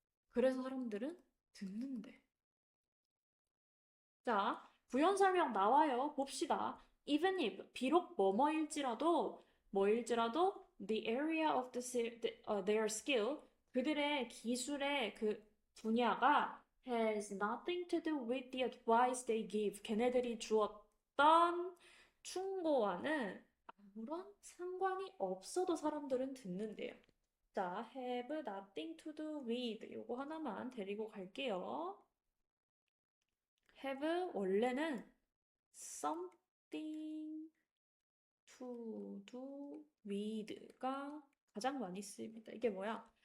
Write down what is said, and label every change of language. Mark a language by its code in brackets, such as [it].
[ko] 그래서 사람들은 듣는데. 자, 부연 설명 나와요. 봅시다. [en] Even if [ko] 비록 뭐일지라도 [en] the area of their skill [ko] 그들의 기술의 그 분야가 [en] has nothing to do with the advice they give. [ko] 걔네들이 주었던 충고와는 아무런 상관이 없어도 사람들은 듣는데요. 자, [en] have nothing to do with [ko] 요거 하나만 데리고 갈게요. have 원래는 [en] something to do with [ko] 가 가장 많이 쓰입니다. 이게 뭐야?